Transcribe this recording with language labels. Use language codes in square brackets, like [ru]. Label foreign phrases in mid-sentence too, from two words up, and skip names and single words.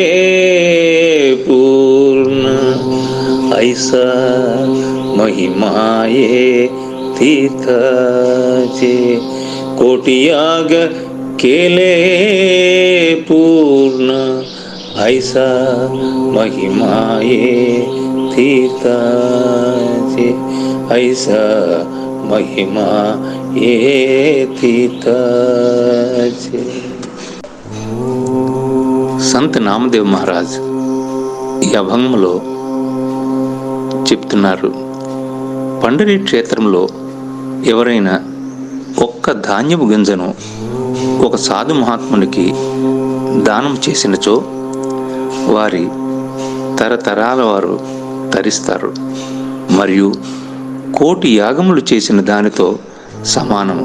[mr] पूर्ण ऐसा महिमाये तीर्थाचे कोटि याग केले पूर्ण ऐसा महिमाये तीर्थाचे ऐसा महिमाये तीर्थाचे. [te] సంత్ నామదేవ్ మహారాజ్ ఈ అభంగంలో చెప్తున్నారు, పండరీ క్షేత్రంలో ఎవరైనా ఒక్క ధాన్యపు గింజను ఒక సాధు మహాత్మునికి దానం చేసినచో వారి తరతరాల వారు తరిస్తారు మరియు కోటి యాగములు చేసిన దానితో సమానము.